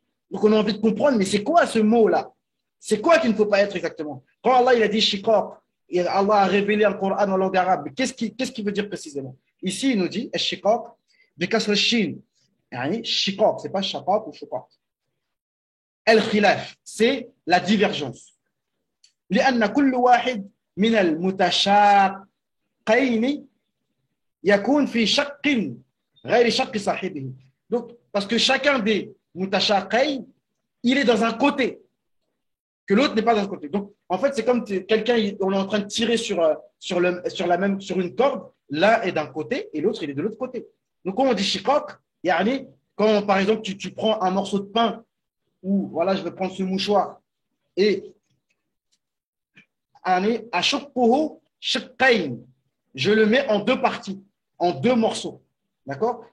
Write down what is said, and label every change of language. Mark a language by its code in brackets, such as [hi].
[fr] Donc, on a envie de comprendre, mais c'est quoi ce mot-là? C'est quoi qu'il ne faut pas être exactement? Quand Allah, il a dit shiqaq, et Allah a révélé un Coran en langue arabe, qu'est-ce qu'il veut dire précisément? Ici, il nous dit, shiqaq, bi kasr shin, يعني shiqaq, c'est pas shaqaq ou shaqaq. الخلاف, c'est la divergence. [ar] لأن كل واحد من المتشاقين يكون في شق غير شق صاحبه. [fr] Donc, parce que chacun des mutashaqayn, il est dans un côté, que l'autre n'est pas dans un côté. Donc, en fait, c'est comme quelqu'un, on est en train de tirer sur une corde, l'un est d'un côté et l'autre, il est de l'autre côté. Donc, quand on dit shiqaq, quand, par exemple, tu prends un morceau de pain, ou voilà, je vais prendre ce mouchoir, et ashaqquhu shiqqayn, je le mets en deux parties, en deux morceaux. D'accord?